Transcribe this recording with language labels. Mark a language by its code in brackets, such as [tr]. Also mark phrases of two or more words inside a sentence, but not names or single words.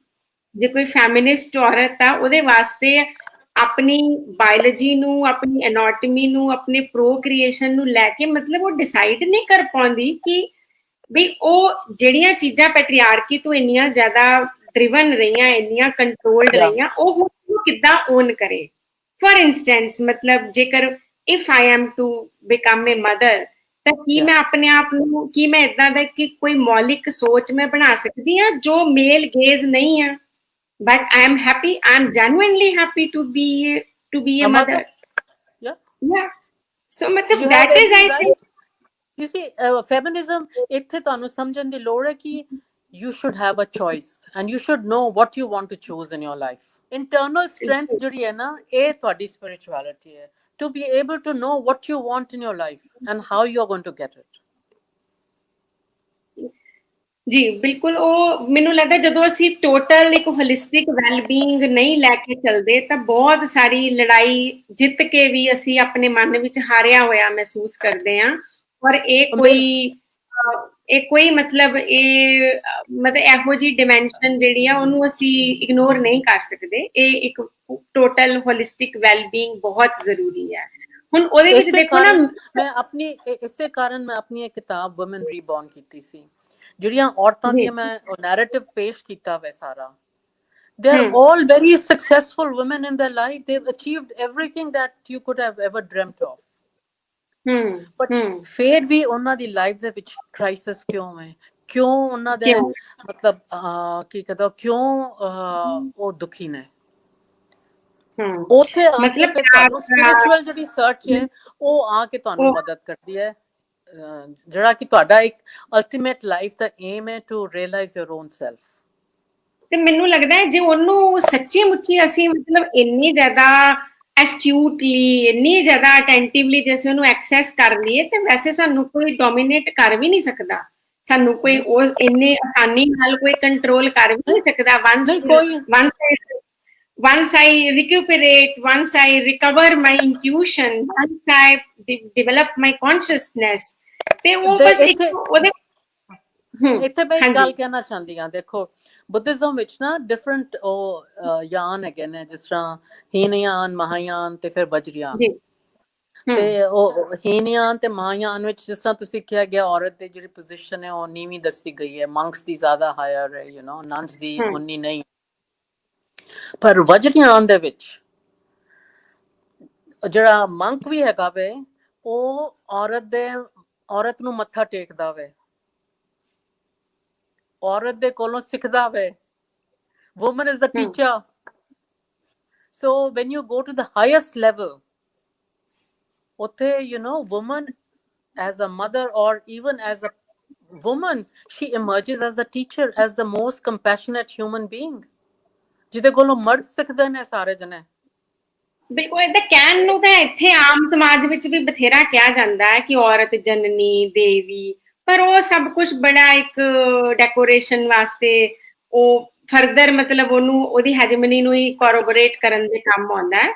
[pa] ਜੇ ਕੋਈ ਫੈਮਿਨਿਸਟ ਔਰਤ ਆ ਉਹਦੇ ਵਾਸਤੇ ਆਪਣੀ ਬਾਇਓਲੋਜੀ ਨੂੰ, ਆਪਣੀ ਐਨਾਟਮੀ ਨੂੰ, ਆਪਣੇ ਪ੍ਰੋਕ੍ਰੀਏਸ਼ਨ ਨੂੰ ਲੈ ਕੇ ਮਤਲਬ ਉਹ ਡਿਸਾਈਡ ਨਹੀਂ ਕਰ ਪਾਉਂਦੀ ਕਿ ਵੀ ਉਹ ਜਿਹੜੀਆਂ ਚੀਜ਼ਾਂ ਪੈਟਰੀਆਰਕੀ ਤੋਂ ਇੰਨੀਆਂ ਜ਼ਿਆਦਾ ਡਰਿਵਨ ਰਹੀਆਂ, ਇੰਨੀਆਂ ਕੰਟਰੋਲਡ ਰਹੀਆਂ, ਉਹ ਹੁਣ ਕਿੱਦਾਂ ਓਨ ਕਰੇ। [en] for instance [pa] ਮਤਲਬ ਜੇਕਰ [en] if I am to become a mother, [pa] ਤਾਂ ਕੀ ਮੈਂ ਆਪਣੇ ਆਪ ਨੂੰ, ਕੀ ਮੈਂ ਇਦਾਂ ਦਾ ਕਿ ਕੋਈ ਮੌਲਿਕ ਸੋਚ ਮੈਂ ਬਣਾ ਸਕਦੀ ਹਾਂ ਜੋ [en] male gaze [pa] ਨਹੀਂ ਆ, [en] but I am happy, I am genuinely happy to be a mother. Yeah. So matlab that is I think you see feminism [pa] ਇੱਥੇ ਤੁਹਾਨੂੰ ਸਮਝਣ ਦੀ ਲੋੜ ਹੈ ਕਿ [en] you should have a choice and you should know what you want to choose in your life. Internal strength [pa] ਜਿਹੜੀ ਹੈ ਨਾ, ਇਹ ਤੁਹਾਡੀ spirituality ਹੈ, [en] to be able to know what you want in your life and how you are going to get it. [pa] ਜੀ ਬਿਲਕੁਲ। ਉਹ ਮੈਨੂੰ ਲੱਗਦਾ ਜਦੋਂ ਅਸੀਂ ਟੋਟਲ ਇੱਕ [en] holistic wellbeing [pa] ਨਹੀਂ ਲੈ ਕੇ ਚੱਲਦੇ ਤਾਂ ਬਹੁਤ ਸਾਰੀ ਲੜਾਈ ਜਿੱਤ ਕੇ ਵੀ ਅਸੀਂ ਆਪਣੇ ਮਨ ਵਿੱਚ ਹਾਰਿਆ ਹੋਇਆ ਮਹਿਸੂਸ ਕਰਦੇ ਹਾਂ। ਔਰ ਇਹ ਕੋਈ ਮਤਲਬ ਇਹੋ ਜਿਹੀ ਡਿਮੈਂਸ਼ਨ ਜਿਹੜੀ ਆ ਉਹਨੂੰ ਅਸੀਂ ਇਗਨੋਰ ਨਹੀਂ ਕਰ ਸਕਦੇ। ਇਹ ਇੱਕ [en] total holistic wellbeing [pa] ਬਹੁਤ ਜ਼ਰੂਰੀ ਹੈ। ਹੁਣ ਉਹਦੇ ਵਿੱਚ ਦੇਖੋ ਨਾ, ਇਸੇ ਕਾਰਨ ਮੈਂ ਆਪਣੀ ਇਹ ਕਿਤਾਬ ਵੂਮਨ ਰੀਬੋਰਨ ਕੀਤੀ ਸੀ। ਜਿਹੜੀਆਂ ਔਰਤਾਂ ਦੀਆਂ ਮੈਂ ਨੈਰੇਟਿਵ ਪੇਸ਼ ਕੀਤਾ ਵੇ ਸਾਰਾ, [en] they are all very successful women in their life. They've achieved everything that you could have ever dreamt of. [pa] But ਫਿਰ ਵੀ ਉਹਨਾਂ ਦੀ ਲਾਈਫ ਦੇ ਵਿੱਚ ਕ੍ਰਾਈਸਿਸ ਕਿਉਂ ਹੈ? ਕਿਉਂ ਉਹਨਾਂ ਦੇ ਮਤਲਬ ਕੀ ਕਹਦਾ, ਕਿਉਂ ਉਹ ਦੁਖੀ ਨੇ? ਉੱਥੇ ਆ ਕੇ ਫਿਰ ਤੁਹਾਨੂੰ ਸਪਿਰਿਚੁਅਲ ਜਿਹੜੀ ਸਰਚ ਹੈ ਉਹ ਆ ਕੇ ਤੁਹਾਨੂੰ ਮਦਦ ਕਰਦੀ ਹੈ, ਜਿਹੜਾ ਕਿ ਤੁਹਾਡਾ ਇੱਕ [en] ultimate life [pa] ਦਾ ਏਮ ਹੈ, [en] to realise your own self. [pa] ਤੇ ਮੈਨੂੰ ਲੱਗਦਾ ਹੈ ਜੇ ਉਹਨੂੰ ਸੱਚੀ ਮੁੱਚੀ ਅਸੀਂ ਮਤਲਬ ਇੰਨੀ ਜ਼ਿਆਦਾ ਐਸਟਿਊਟਲੀ, ਇੰਨੀ ਜ਼ਿਆਦਾ ਅਟੈਂਟਿਵਲੀ ਜੇ ਅਸੀਂ ਉਹਨੂੰ ਐਕਸੈਸ ਕਰ ਲਈਏ ਤੇ ਵੈਸੇ ਸਾਨੂੰ ਕੋਈ ਡੋਮੀਨੇਟ ਕਰ ਵੀ ਨਹੀਂ ਸਕਦਾ। ਸਾਨੂੰ ਕੋਈ ਉਹ ਇੰਨੇ ਆਸਾਨੀ ਨਾਲ ਕੋਈ ਕੰਟਰੋਲ ਕਰ ਵੀ ਨਹੀਂ ਸਕਦਾ। [en] once I recuperate, once I recover my intuition, once I develop my consciousness, [pa] ਤੇ ਉਹ ਬਸ ਇੱਕ ਉਹਦੇ ਇੱਥੇ ਮੈਂ ਇੱਕ ਗੱਲ ਕਹਿਣਾ ਚਾਹੁੰਦੀ ਹਾਂ। ਦੇਖੋ ਬੁੱਧਿਜ਼ਮ ਵਿੱਚ ਨਾ ਡਿਫਰੈਂਟ ਉਹ ਯਾਨ ਹੈਗੇ ਨੇ, ਜਿਸ ਤਰ੍ਹਾਂ ਹੀਨਯਾਨ, ਮਹਾਯਾਨ ਤੇ ਫਿਰ ਵਜਰਯਾਨ। ਤੇ ਉਹ ਹੀਨਯਾਨ ਤੇ ਮਹਾਯਾਨ ਵਿੱਚ ਜਿਸ ਤਰ੍ਹਾਂ ਤੁਸੀਂ ਕਿਹਾ ਗਿਆ, ਔਰਤ ਦੀ ਜਿਹੜੀ ਪੋਜੀਸ਼ਨ ਹੈ ਉਹ ਨੀਵੀਂ ਦੱਸੀ ਗਈ ਹੈ, ਮੰਕਸ ਦੀ ਜ਼ਿਆਦਾ ਹਾਇਰ ਹੈ, [en] you know, [pa] ਨਨਸ ਦੀ ਉਨੀ ਨਹੀਂ। ਪਰ ਵਜਰਯਾਨ ਦੇ ਵਿੱਚ ਜਿਹੜਾ ਮੰਕ ਵੀ ਹੈਗਾ ਵੇ ਉਹ ਔਰਤ ਨੂੰ ਮੱਥਾ ਟੇਕਦਾ ਵੇ, ਔਰਤ ਦੇ ਕੋਲੋਂ ਸਿੱਖਦਾ ਵੇ। [en] Woman is the teacher. So when you go to the highest level, ਉੱਥੇ you know, woman as a mother or even as a woman, she emerges as a teacher, as the most compassionate human being, [pa] ਜਿਹਦੇ ਕੋਲੋਂ ਮਰਦ ਸਿੱਖਦੇ ਨੇ ਸਾਰੇ ਜਣੇ। ਬਿਲਕੁਲ ਏਦਾਂ ਕਹਿਣ ਨੂੰ ਤਾਂ ਇੱਥੇ ਆਮ ਸਮਾਜ ਵਿੱਚ ਵੀ ਬਥੇਰਾ ਕਿਹਾ ਜਾਂਦਾ ਹੈ ਕਿ ਔਰਤ ਜਨਨੀ ਦੇਵੀ, ਪਰ ਉਹ ਸਭ ਕੁਝ ਬੜਾ ਇੱਕ ਡੈਕੋਰੇਸ਼ਨ ਵਾਸਤੇ, ਉਹ ਫਰਦਰ ਮਤਲਬ ਉਹਨੂੰ ਉਹਦੀ ਹੈਜਮਨੀ ਨੂੰ ਹੀ ਕੋਰੋਬੋਰੇਟ ਕਰਨ ਦੇ ਕੰਮ ਆਉਂਦਾ ਹੈ।